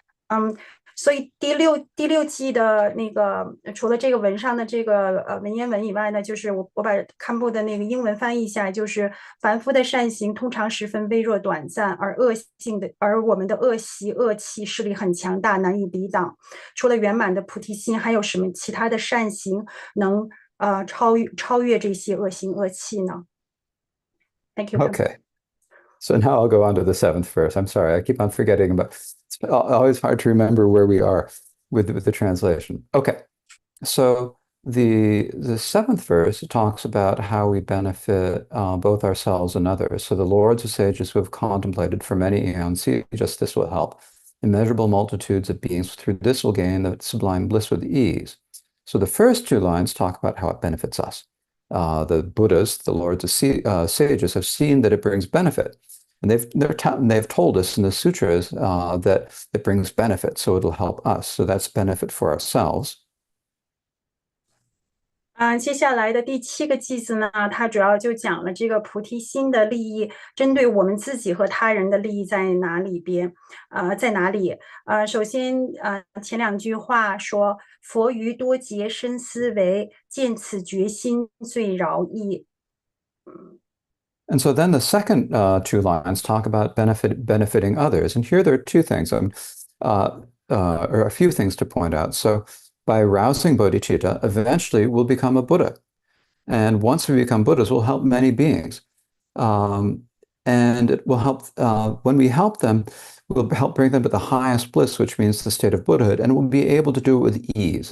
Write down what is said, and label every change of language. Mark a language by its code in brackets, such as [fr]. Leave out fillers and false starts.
[zh] 嗯，所以第六季的那个，除了这个文上的这个文言文以外呢，就是我把堪布的那个英文翻译一下，就是凡夫的善行通常十分微弱短暂，而我们的恶习恶气势力很强大，难以抵挡。除了圆满的菩提心，还有什么其他的善行能超越这些恶行恶气呢？ [en] Thank you, Pam. Okay. So now I'll go on to the seventh verse. I'm sorry, I keep on forgetting about it's always hard to remember where we are with the translation. Okay. So the seventh verse talks about how we benefit both ourselves and others. So the lords of sages who have contemplated for many aeons see just this will help. Immeasurable multitudes of beings through this will gain the sublime bliss with ease. So the first two lines talk about how it benefits us. The Buddhas, the lords of sages, have seen that it brings benefit. And they've told us in the sutras that it brings benefit, so it'll help us. So that's benefit for ourselves. [zh] 接下来的第7个句子呢，它主要就讲了这个菩提心的利益，针对我们自己和他人的利益在哪里边，在哪里？首先，前两句话说：“佛于多劫深思维，见此决心最饶益。” [en] And so then the second two lines talk about benefiting others. And here there are two things, or a few things to point out. So by rousing bodhicitta, eventually we'll become a Buddha. And once we become Buddhas, we'll help many beings. Um, and it will help, when we help them, we'll help bring them to the highest bliss, which means the state of Buddhahood, and we'll be able to do it with ease.